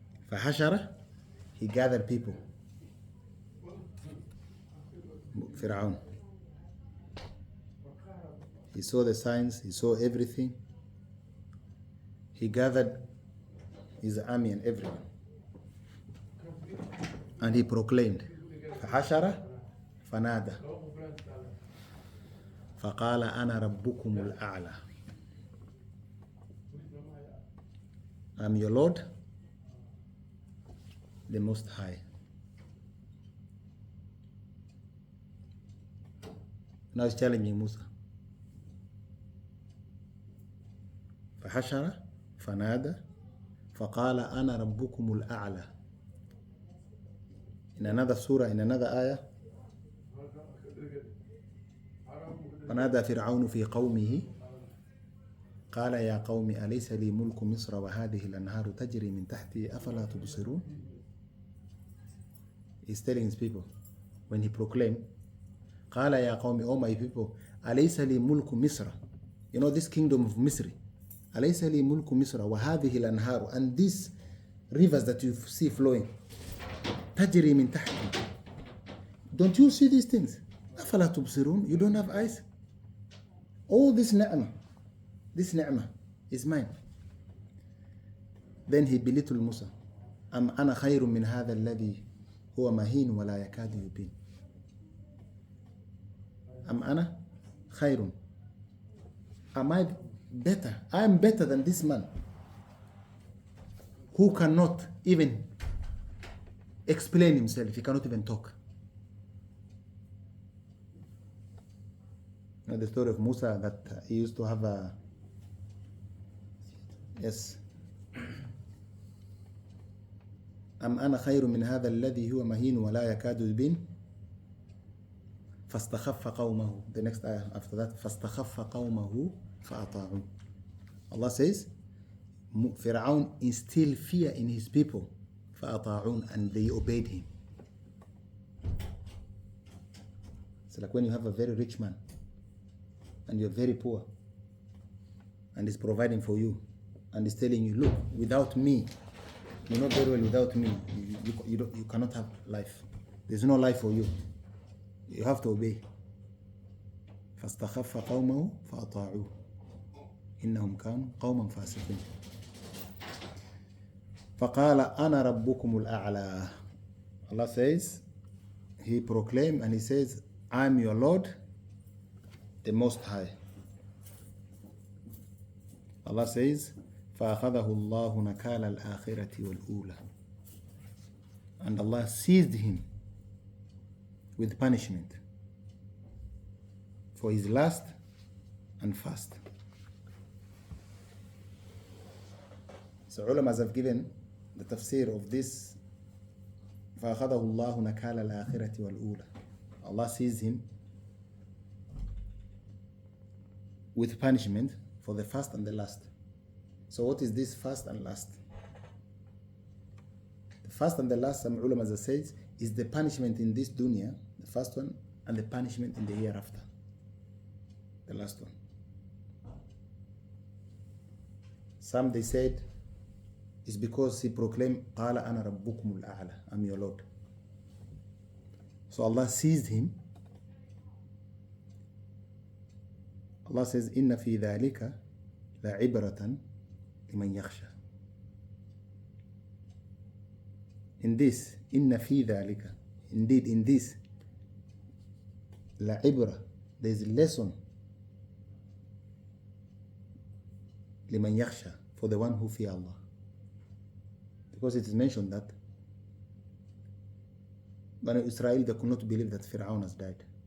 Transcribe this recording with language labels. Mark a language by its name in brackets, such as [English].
[Arabic] فحشر, [English] he gathered people. Fir'aun. He saw the signs, he saw everything. He gathered his army and everyone. And he proclaimed, [Arabic] فحشر فنادى فقال أنا ربكم الأعلى. [English] I'm your Lord, the Most High. Now he's challenging Musa. [Arabic] فحشر فنادى فقال أنا ربكم الأعلى. [English] In another surah, in another ayah, [Arabic] ونادى فرعون في قومه قال يا قوم أليس لي ملك مصر وهذه الأنهار تجري من تحتي أفلا تبصرون. [English] He's telling his people when he proclaimed [Arabic] قال يا قوم, [English] oh my people, [Arabic] أليس لي ملك مصر, [English] you know this kingdom of Misri, [Arabic] أليس لي ملك مصر وهذه الأنهار, [English] and these rivers that you see flowing [Arabic] تجري من تحتي, [English] don't you see these things? [Arabic] أفلا تبصرون, [English] you don't have eyes? All this ni'mah is mine. Then he belittled Musa. [Arabic] أم أنا خير من هذا الذي هو مهين ولا يكاد يبين. أم أنا خير, [English] am I better? I am better than this man who cannot even explain himself. He cannot even talk. You know the story of Musa, that he used to have a, yes, [Arabic] أم أنا خير من هذا الذي هو مهين ولا يكاد يبين فاستخف قومه. [English] The next ayah after that, [Arabic] فاستخف قومه فأطاعوه. [English] Allah says Fir'aun instilled fear in his people, [Arabic] فأطاعون, [English] and they obeyed him. It's like when you have a very rich man and you're very poor and he's providing for you and he's telling you, look, without me, you know very well, without me you cannot have life. There's no life for you. You have to obey. [Arabic] فاستخف قومه فأطاعوه إنهم كانوا قوما فاسقين فقال أنا ربكم الأعلى. [English] Allah says, he proclaimed and he says, I'm your Lord, the Most High. [Arabic] Allah says, فأخذه الله نكال الآخرة والأولى. [English] And Allah seized him with punishment for his last and first. So ulamas have given the tafsir of this, [Arabic] فأخذه الله نكال الآخرة والأولى. [English] Allah seized him with punishment for the first and the last. So what is this first and last? The first and the last, some ulama says, is the punishment in this dunya, the first one, and the punishment in the hereafter, the last one. Some they said is because he proclaimed [Arabic] قال أنا ربكم الأعلى, [English] I'm your Lord. So Allah seized him. [Arabic] Allah says إن في ذلك لعبرة لمن يخشى. [English] In this, [Arabic] إن في ذلك, [English] indeed in this, [Arabic] لعبرة, [English] there is a lesson [Arabic] لمن يخشى, [English] for the one who fear Allah. Because it is mentioned that Bani Israel, they could not believe that Fir'aun has died.